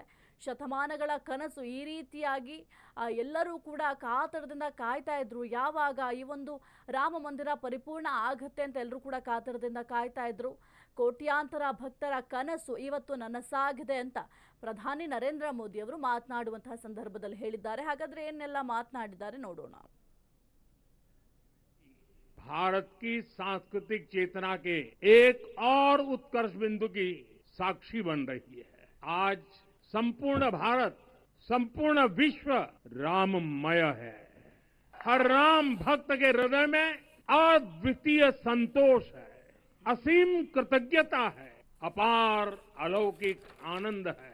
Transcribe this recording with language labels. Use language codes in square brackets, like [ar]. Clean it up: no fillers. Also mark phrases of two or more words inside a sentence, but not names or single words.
[kn] ಶತಮಾನಗಳ ಕನಸು ಈ ರೀತಿಯಾಗಿ ಎಲ್ಲರೂ ಕೂಡ ಕಾತರದಿಂದ ಕಾಯ್ತಾ ಇದ್ರು. ಯಾವಾಗ ಈ ಒಂದು ರಾಮ ಮಂದಿರ ಪರಿಪೂರ್ಣ ಆಗತ್ತೆ ಅಂತ ಎಲ್ಲರೂ ಕೂಡ ಕಾತರದಿಂದ ಕಾಯ್ತಾ ಇದ್ರು. ಕೋಟ್ಯಾಂತರ ಭಕ್ತರ ಕನಸು ಇವತ್ತು ನನಸಾಗಿದೆ ಅಂತ ಪ್ರಧಾನಿ ನರೇಂದ್ರ ಮೋದಿ ಅವರು ಮಾತನಾಡುವಂತಹ ಸಂದರ್ಭದಲ್ಲಿ ಹೇಳಿದ್ದಾರೆ. ಹಾಗಾದ್ರೆ ಏನೆಲ್ಲ ಮಾತನಾಡಿದ್ದಾರೆ ನೋಡೋಣ. [hi] भारत की सांस्कृतिक चेतना के एक और उत्कर्ष बिंदु की साक्षी बन रही है। आज संपूर्ण भारत, संपूर्ण विश्व राममय है। हर राम भक्त के हृदय में अद्वितीय संतोष है, असीम कृतज्ञता है, अपार अलौकिक आनंद है।